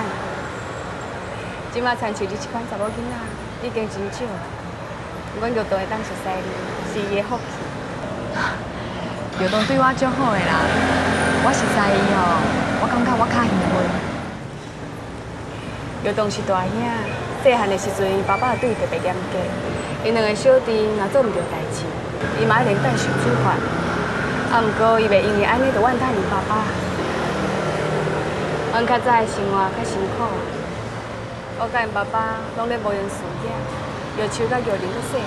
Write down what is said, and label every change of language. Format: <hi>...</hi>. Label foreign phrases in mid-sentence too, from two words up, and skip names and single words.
<nan>即马亲像你这款查某囡仔，已经真少，阮玉堂会当熟悉你，是伊的福气。玉堂对我足好的啦，我实在伊吼，我感觉我较幸运。玉堂是大兄，细汉的时阵，伊爸爸对伊特别严格，因两个小弟若做唔对代志，伊嘛爱连带受处罚。啊，毋过伊袂因为安尼就怨叹伊爸爸。阮较早的生活较辛苦，我甲因爸爸拢咧无闲事业，药树甲玉玲搁细汉。</nan>